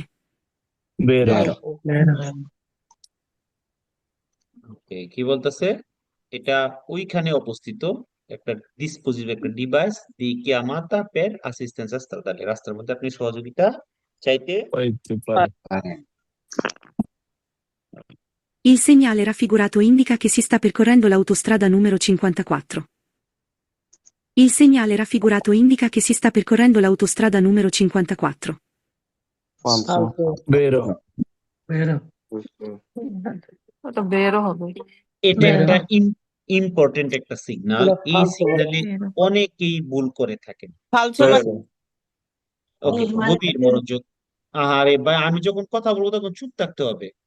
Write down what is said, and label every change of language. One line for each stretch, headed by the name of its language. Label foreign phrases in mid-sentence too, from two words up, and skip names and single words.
Italian: Vero.
Bangla: ওকে, কি বলতেছে? এটা ওইখানে অবস্থিত একটা ডিসপোজিটিভ, একটা ডিভাইস
Italian: di chiamata per assistenza stradale,
Bangla: রাস্তার মধ্যে আপনি সহযোগিতা চাইতে হইতে পারে
Italian: Il segnale raffigurato indica che si sta percorrendo l'autostrada numero 54. Il segnale raffigurato indica che si sta percorrendo l'autostrada numero 54. falso, Vero.
Bangla: ওটা বেরো হবে এটা একটা ইম্পর্টেন্ট একটা সিগন্যাল। এটা এই
Italian: falso
Bangla: সিগন্যালে
Italian: বেরো
Bangla: অনেকেই ভুল করে থাকেন।
Italian: Falso ma
Bangla: ওকে, গভীর মনোযোগ। আরে ভাই, আমি যখন কথা বলবো তখন চুপ থাকতে হবে।